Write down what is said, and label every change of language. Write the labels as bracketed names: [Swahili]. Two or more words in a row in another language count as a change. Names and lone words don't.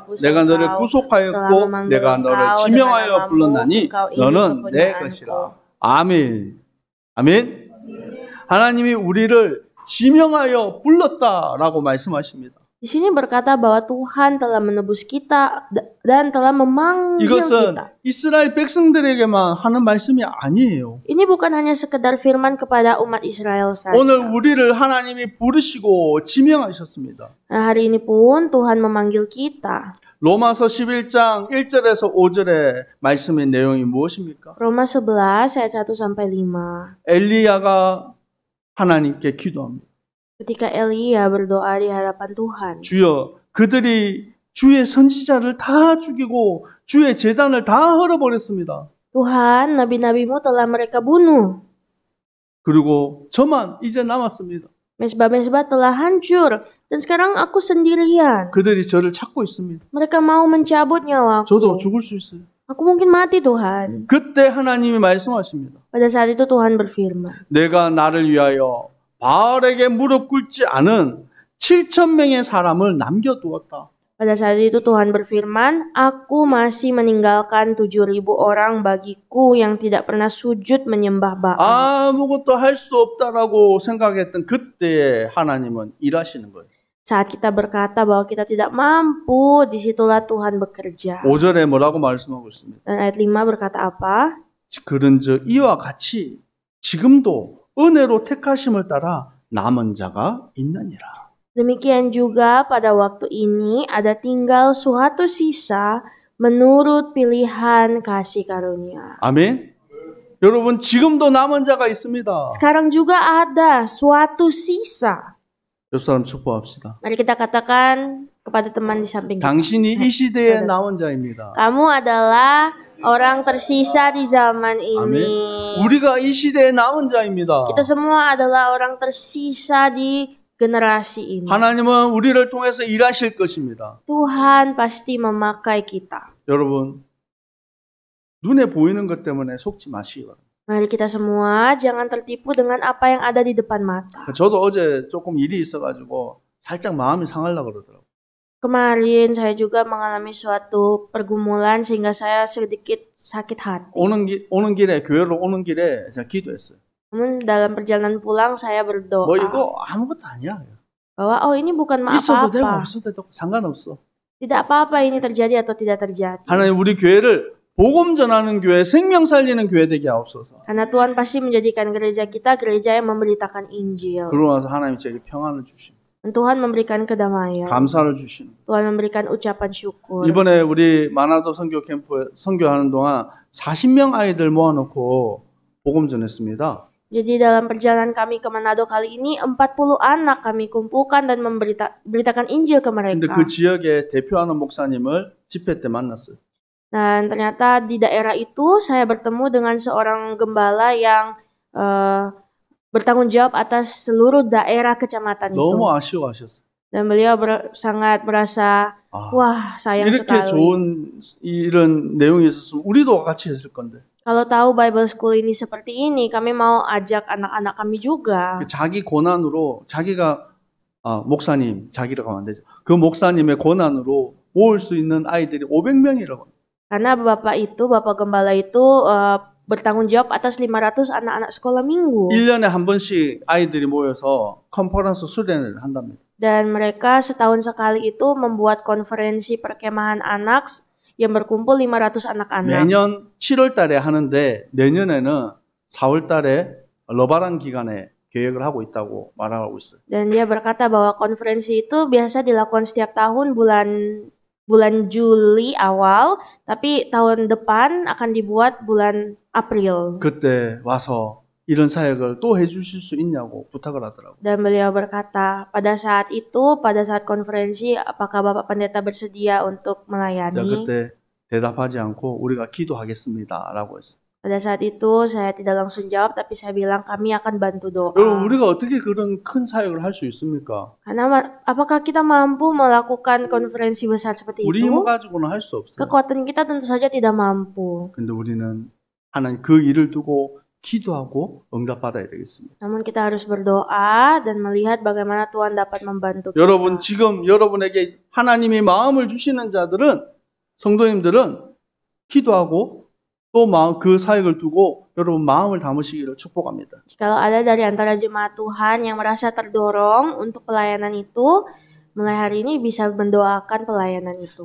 [Korean] 내가 너를 구속하였고 내가 너를 지명하여 불렀나니 너는 내 것이라. 아멘. 아멘. 하나님이 우리를 지명하여 불렀다라고 말씀하십니다. [Indonesian] Di sini berkata bahwa Tuhan telah menebus kita dan telah memanggil [Korean] 이것은 [Indonesian] kita. [Korean] 이스라엘 백성들에게만 하는 말씀이 아니에요. [Indonesian] Ini bukan hanya sekedar firman kepada umat Israel saja. [Korean] 오늘 우리를 하나님이 부르시고 지명하셨습니다. [Indonesian] Hari ini pun Tuhan memanggil kita. [Korean] 로마서 11장 1절에서 5절의 말씀의 내용이 무엇입니까? [Indonesian] Roma 11 ayat 1 sampai 5. [Korean] 엘리야가 하나님께 기도합니다. [Indonesian] Ketika Elia berdoa di hadapan Tuhan. [Korean] 주여, 그들이 주의 선지자를 다 죽이고 주의 제단을 다 헐어버렸습니다. [Indonesian] Tuhan, nabi-nabimu telah mereka bunuh. [Korean] 그리고 저만 이제 남았습니다. [Indonesian] Mesbah-mesbah telah hancur dan sekarang aku sendirian. [Korean] 그들이 저를 찾고 있습니다. [Indonesian] Mereka mau mencabut nyawaku. [Korean] 저도 죽을 수 있어요. [Indonesian] Aku mungkin mati, Tuhan. [Korean] 그때 하나님이 말씀하십니다. [Indonesian] Pada saat itu Tuhan berfirman. [Korean] 내가 나를 위하여 바알에게 무릎 꿇지 않은 7,000명의 사람을 남겨두었다. [Indonesian] Pada saat itu Tuhan berfirman, aku masih meninggalkan 7.000 orang bagiku yang tidak pernah sujud menyembah Baal. [Korean] 아무것도 할 수 없다라고 생각했던 그때에 하나님은 일하시는 거예요. [Indonesian] Saat kita berkata bahwa kita tidak mampu, disitulah Tuhan bekerja. [Korean] 5절에 뭐라고 말씀하고 있습니다. [Indonesian] Dan ayat 5 berkata apa? [Korean] 그런즉 이와 같이 지금도 은혜로 택하심을 따라 남은 자가 있느니라. [Indonesian] Demikian juga pada waktu ini ada tinggal suatu sisa menurut pilihan kasih karunia. [Korean] 아멘. 여러분 지금도 남은 자가 있습니다. [Indonesian] Sekarang juga ada suatu sisa. [Korean] 옆 사람 축복합시다. [Indonesian] Mari kita katakan kepada teman di samping kita. [Korean] 당신이 이 시대에 남은 자입니다. [Indonesian] Kamu adalah orang tersisa di zaman ini. [Korean] 아멘. 우리가 이 시대에 남은 자입니다. [Indonesian] Kita semua adalah orang tersisa di generasi ini. [Korean] 하나님은 우리를 통해서 일하실 것입니다. [Indonesian] Tuhan pasti memakai kita. [Korean] 여러분 눈에 보이는 것 때문에 속지 마시기 바랍니다. [Indonesian] Mari kita semua jangan tertipu dengan apa yang ada di depan mata. [Korean] 저도 어제 조금 일이 있어가지고 살짝 마음이 상하려고 그러더라고요. [Indonesian] Kemarin saya juga mengalami suatu pergumulan sehingga saya sedikit sakit hati. [Korean] 오는 길에 교회로 오는 길에 제가 기도했어요. [Indonesian] Namun dalam perjalanan pulang saya berdoa [Korean] 뭐 이거 아무것도 아니야. [Indonesian] bahwa ini bukan [Korean] 있어도 되고 [Indonesian] apa-apa. [Korean] 없어도 되고 상관없어. [Indonesian] Tidak apa-apa ini terjadi atau tidak terjadi. [Korean] 하나님 우리 교회를 복음 전하는 교회, 생명 살리는 교회 되게 하옵소서. [Indonesian] Karena Tuhan pasti menjadikan gereja kita gereja yang memberitakan Injil. [Korean] 그러고 나서 하나님 제게 평안을 주시고 [Indonesian] Dan Tuhan memberikan kedamaian. [Korean] 감사를 주시는. [Indonesian] Tuhan memberikan ucapan syukur. [Korean] 이번에 우리 마나도 선교 캠프에 선교하는 동안 40명 아이들 모아놓고 복음 전했습니다. [Indonesian] Jadi dalam perjalanan kami ke Manado kali ini 40 anak kami kumpulkan dan memberitakan Injil ke [Korean] 근데 [Indonesian] mereka. [Korean] 그 지역에 대표하는 목사님을 집회 때 만났어요. [Indonesian] Dan ternyata di daerah itu saya bertemu dengan seorang gembala yang bertanggung jawab atas seluruh daerah kecamatan itu. [Korean] 너무 아쉬워하셨어요. [Indonesian] Dan beliau sangat merasa wah sayang [Korean] 이렇게 [Indonesian] sekali. [Korean] 좋은 이런 내용이 있었으면 우리도 같이 했을 건데. [Indonesian] Kalau tahu [English] Bible School [Indonesian] ini seperti ini, kami mau ajak anak-anak kami juga. [Korean] 자기 고난으로 자기가 목사님, 자기라고 하면 안 되죠. 그 목사님의 고난으로 모을 수 있는 아이들이 500명이라고. [Indonesian] Karena Bapak Gembala itu bertanggung jawab atas 500 anak-anak sekolah minggu. [Korean] 1년에 한 번씩 아이들이 모여서 컨퍼런스 수련회를 한답니다. [Indonesian] Dan mereka setahun sekali itu membuat konferensi perkemahan anak yang berkumpul 500 anak-anak. [Korean] 매년 7월 달에 하는데 내년에는 4월 달에 러바란 기간에 계획을 하고 있다고 말하고 있어요. [Indonesian] Dan dia berkata bahwa konferensi itu biasa dilakukan setiap tahun bulan Juli awal, tapi tahun depan akan dibuat bulan April. [Korean] 그때 와서 이런 사역을 또 해주실 수 있냐고 부탁을 하더라고요. [Indonesian] Dan beliau berkata, pada saat konferensi, apakah Bapak Pendeta bersedia untuk melayani? [Korean] 그때 대답하지 않고 우리가 기도하겠습니다라고 했어요. [Indonesian] Pada saat itu saya tidak langsung jawab, tapi saya bilang kami akan bantu doa. [Korean] 우리가 어떻게 그런 큰 사역을 할 수 있습니까? [Indonesian] Karena apakah kita mampu melakukan konferensi besar seperti [Korean] 우리 [Indonesian] itu? [Korean] 힘 가지고는 할 수 없어요. [Indonesian] Kekuatan kita tentu saja tidak mampu. [Korean] 근데 우리는 하나님 그 일을 두고 기도하고 응답받아야 되겠습니다. [Indonesian] Namun kita harus berdoa dan melihat bagaimana Tuhan dapat membantu kita. [Korean] 여러분 지금 여러분에게 하나님이 마음을 주시는 자들은 성도님들은 기도하고 또 그 사역을 두고 여러분 마음을 담으시기를 축복합니다. [Indonesian] Kalau ada dari antara jemaat Tuhan yang merasa terdorong untuk pelayanan itu, mulai hari ini bisa mendoakan pelayanan itu.